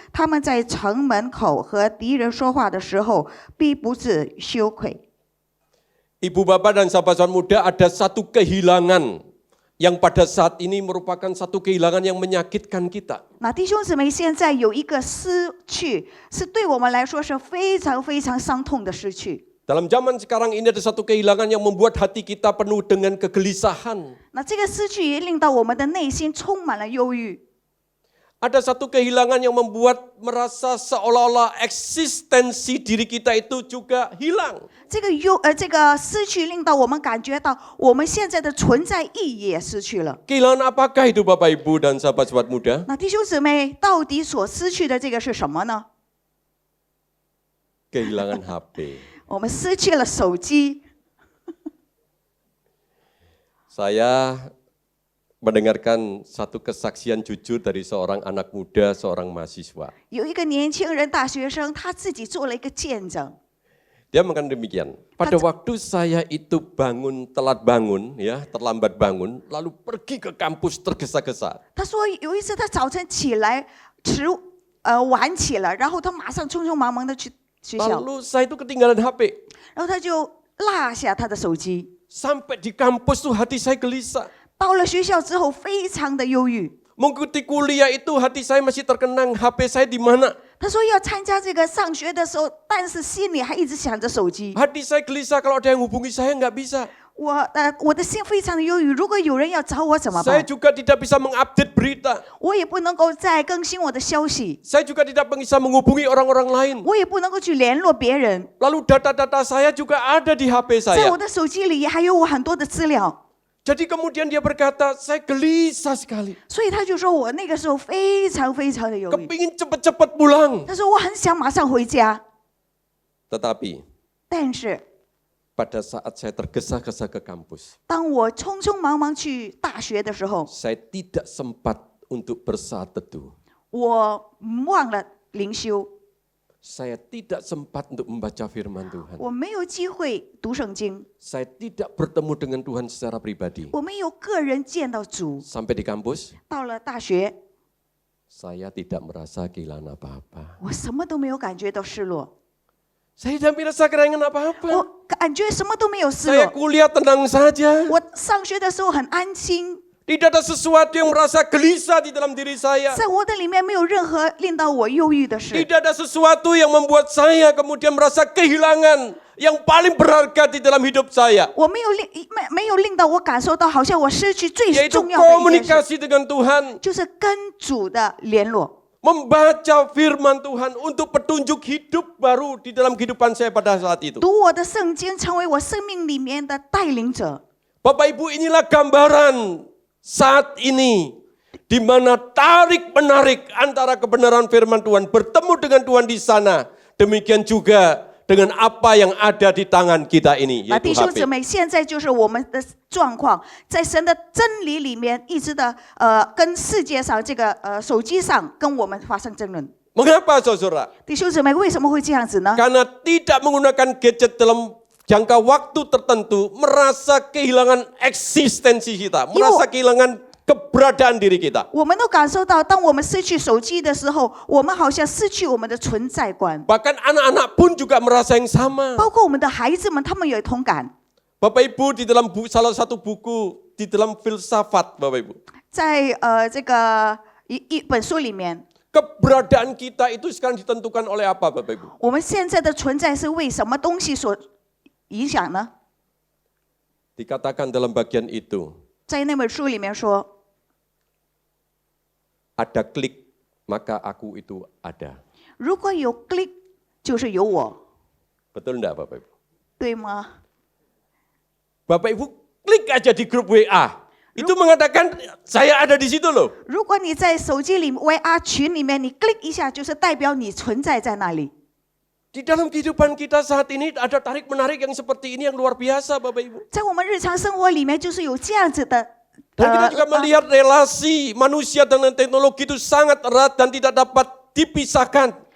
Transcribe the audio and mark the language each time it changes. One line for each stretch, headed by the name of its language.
Chinese: 他们在城门口和敌人说话的时候，必不致羞愧。
Indonesian: Ibu bapak dan sahabat-sahabat muda, ada satu kehilangan yang pada saat ini merupakan satu kehilangan yang menyakitkan kita.
Chinese: 那弟兄姊妹，现在有一个失去，是对我们来说是非常非常伤痛的失去。
Indonesian: Dalam zaman sekarang ini ada satu kehilangan yang membuat hati kita penuh dengan kegelisahan.
Chinese: 那这个失去也令到我们的内心充满了忧郁。
Indonesian: Ada satu kehilangan yang membuat merasa seolah-olah eksistensi diri kita itu juga hilang.
Chinese: 这个失去令到我们感觉到我们现在的存在意义也失去了。
Indonesian: Kehilangan apakah itu Bapak Ibu dan sahabat-sahabat muda?
Chinese: 那弟兄姊妹，到底所失去的这个是什么呢？
Indonesian: Kehilangan HP.
Chinese: 我们失去了手机。
Indonesian: Saya mendengarkan satu kesaksian jujur dari seorang anak muda, seorang mahasiswa.
Chinese: 有一个年轻人大学生，他自己做了一个见证。
Indonesian: Dia mengatakan demikian. Pada waktu saya itu telat bangun, ya, terlambat bangun, lalu pergi ke kampus tergesa-gesa.
Chinese: 他说有一次他早晨起来晚起了，然后他马上匆匆忙忙的去学校，
Indonesian: Lalu saya itu ketinggalan HP.
Chinese: 然后他就落下他的手机。
Indonesian: Sampai di kampus tuh hati saya gelisah.
Chinese: 到了学校之后，非常的忧郁。
Indonesian: Mengikuti kuliah itu hati saya masih terkenang HP saya di mana.
Chinese: 他说要参加这个上学的时候，但是心里还一直想着手机。
Indonesian: Hati saya gelisah kalau ada yang hubungi saya nggak bisa.
Chinese: 我的心非常的忧郁，如果有人要找我怎么
Indonesian: Saya
Chinese: 办？
Indonesian: juga tidak bisa mengupdate berita.
Chinese: 我也不能够再更新我的消息，
Indonesian: Saya juga tidak bisa menghubungi orang-orang lain.
Chinese: 我也不能够去联络别人。
Indonesian: Lalu data-data saya juga ada di HP
Chinese: 在
Indonesian: saya.
Chinese: 我的手机里还有我很多的资料，
Indonesian: Jadi kemudian dia berkata, saya gelisah sekali.
Chinese: 所以他就说我那个时候非常非常的忧郁。
Indonesian: Kepingin cepat-cepat pulang.
Chinese: 他说我很想马上回家，
Indonesian: Tetapi
Chinese: 但是
Indonesian: pada saat saya tergesa-gesa ke kampus,
Chinese: 当我匆匆忙忙去大学的时候，
Indonesian: saya tidak sempat untuk bersaat teduh.
Chinese: 我忘了灵修，
Indonesian: Saya tidak sempat untuk membaca firman Tuhan.
Chinese: 我没有机会读圣经，
Indonesian: Saya tidak bertemu dengan Tuhan secara pribadi.
Chinese: 我没有个人见到主。
Indonesian: Sampai di kampus,
Chinese: 到了大学，
Indonesian: saya tidak merasa kehilangan apa-apa.
Chinese: 我什么都没有感觉到失落。
Indonesian: Saya tidak merasa kehilangan apa-apa.
Chinese: 我感觉什么都没有失
Indonesian: Saya
Chinese: 落。
Indonesian: kuliah tenang saja.
Chinese: 我上学的时候很安心，
Indonesian: Tidak ada sesuatu yang merasa gelisah di dalam diri saya.
Chinese: 在我的里面没有任何令到我忧郁的事，
Indonesian: Tidak ada sesuatu yang membuat saya kemudian merasa kehilangan yang paling berharga di dalam hidup saya.
Chinese: 我没有令到我感受到好像我失去最
Indonesian: Yaitu
Chinese: 重要的一件事，
Indonesian: komunikasi dengan Tuhan.
Chinese: 就是跟主的联络。
Indonesian: Membaca firman Tuhan untuk petunjuk hidup baru di dalam kehidupan saya pada saat itu.
Chinese: 读我的圣经，成为我生命里面的带领者。
Indonesian: Bapak Ibu, inilah gambaran saat ini di mana tarik-menarik antara kebenaran firman Tuhan bertemu dengan Tuhan di sana. Demikian juga dengan apa yang ada di tangan kita ini,
Chinese: 弟
Indonesian: yaitu
Chinese: 兄姊
Indonesian: HP.
Chinese: 妹，现在就是我们的状况，在神的真理里面，一直的跟世界上这个手机上跟我们发生争论。
Indonesian: Mengapa saudara?
Chinese: 弟兄姊妹，为什么会这样子呢？
Indonesian: Karena tidak menggunakan gadget dalam jangka waktu tertentu, merasa kehilangan eksistensi kita, merasa kehilangan keberadaan diri kita.
Chinese: 我们都感受到，当我们失去手机的时候，我们好像失去我们的存在观。
Indonesian: Bahkan anak-anak pun juga merasa yang sama.
Chinese: 包括我们的孩子们，他们有同感。
Indonesian: Bapak Ibu, di dalam salah satu buku di dalam filsafat, Bapak Ibu,
Chinese: 在这个一本书里面，
Indonesian: keberadaan kita itu sekarang ditentukan oleh apa, Bapak Ibu?
Chinese: 我们现在的存在是为什么东西所影响呢？
Indonesian: Dikatakan dalam bagian itu,
Chinese: 在那本书里面说，
Indonesian: ada klik, maka aku itu ada.
Chinese: 如果有 click， 就是有我，
Indonesian: Betul enggak, Bapak Ibu?
Chinese: 对吗？
Indonesian: Bapak Ibu klik aja di grup WA. Itu mengatakan saya ada di situ loh.
Chinese: 如果你在手机里 VR 群里面，你 click 一下，就是代表你存在在那里。
Indonesian: Di dalam kehidupan kita saat ini ada tarik-menarik yang seperti ini yang luar biasa, Bapak Ibu.
Chinese: 在我们日常生活里面，就是有这样子的。
Indonesian: Dan kita juga melihat relasi manusia dengan teknologi itu sangat erat dan tidak dapat dipisahkan.